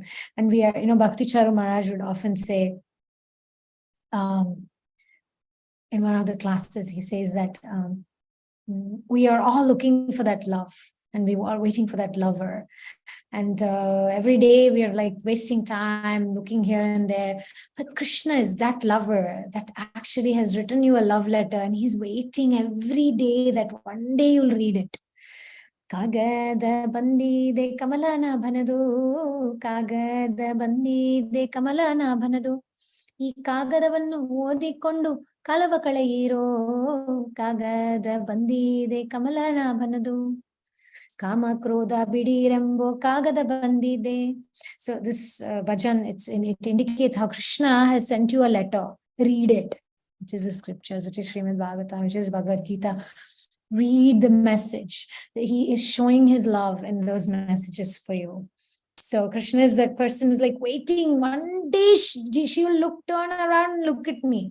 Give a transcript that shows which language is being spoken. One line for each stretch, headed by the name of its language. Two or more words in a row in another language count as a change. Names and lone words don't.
English: And we are, Bhakti Charu Maharaj would often say, in one of the classes, he says that we are all looking for that love. And we are waiting for that lover. And every day we are like wasting time looking here and there. But Krishna is that lover that actually has written you a love letter, and he's waiting every day that one day you'll read it.
Kannada: ಕಾಗದ ಬಂದಿದೆ ಕಮಲನಾಭನದು, ಕಾಗದ ಬಂದಿದೆ ಕಮಲನಾಭನದು. ಈ ಕಾಗದವನ್ನು ಓದಿಕೊಂಡು ಕಳವ ಕಳೆಯಿರೋ ಕಾಗದ ಬಂದಿದೆ ಕಮಲನಾಭನದು ಕಾಮ ಕ್ರೋಧ ಬಿಡಿರೆಂಬೋ ಕಾಗದ ಬಂದಿದೆ.
English: So this bhajan, it indicates how Krishna has sent you a letter. Read it, which is the scriptures, which is Srimad Bhagavatam, which is Bhagavad Gita. Read the message. He is showing his love in those messages for you. So Krishna is that person who's like waiting. One day she will turn around and look at me.